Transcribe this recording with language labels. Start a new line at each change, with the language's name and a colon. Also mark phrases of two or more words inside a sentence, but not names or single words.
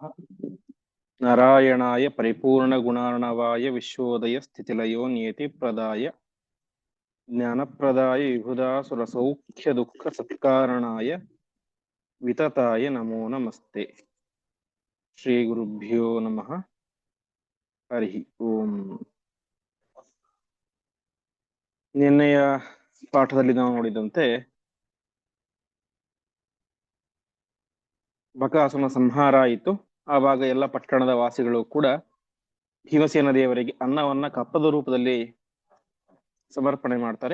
Sanskrit: नारायणाय परिपूर्णगुणार्णवाय विश्वोदय स्थितिलयो नियतिप्रदाय ज्ञानप्रदाय विबुधासुरसौख्यदुःखसत्कारणाय वितताय नमो नमस्ते। श्रीगुरुभ्यो नमः। हरि ओम।
Kannada: ನಿನ್ನೆಯ ಪಾಠದಲ್ಲಿ ನಾವು ನೋಡಿದಂತೆ ಬಕಾಸುರನ ಸಂಹಾರ ಆಯಿತು. ಆವಾಗ ಎಲ್ಲ ಪಟ್ಟಣದ ವಾಸಿಗಳು ಕೂಡ ಭೀಮಸೇನ ದೇವರಿಗೆ ಅನ್ನವನ್ನ ಕಪ್ಪದ ರೂಪದಲ್ಲಿ ಸಮರ್ಪಣೆ ಮಾಡ್ತಾರೆ.